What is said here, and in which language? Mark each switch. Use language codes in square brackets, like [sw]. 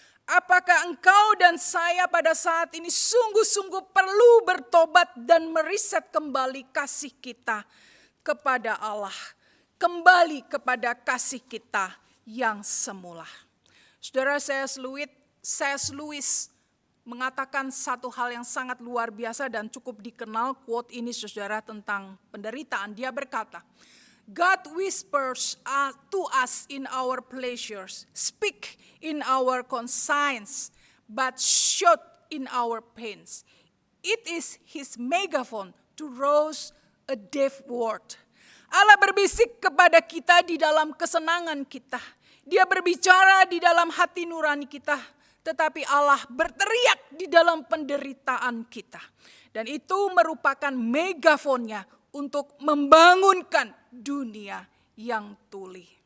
[id] Apakah engkau dan saya pada saat ini sungguh-sungguh perlu bertobat dan meriset kembali kasih kita kepada Allah. Kembali kepada kasih kita yang semula. Saudara, C.S. Lewis mengatakan satu hal yang sangat luar biasa dan cukup dikenal. Quote ini saudara tentang penderitaan. Dia berkata, [en] God whispers to us in our pleasures, speak in our conscience, but shout in our pains. It is his megaphone to rouse a deaf word. [id] Allah berbisik kepada kita di dalam kesenangan kita. Dia berbicara di dalam hati nurani kita. Tetapi Allah berteriak di dalam penderitaan kita. Dan itu merupakan megafonnya untuk membangunkan dunia yang tuli.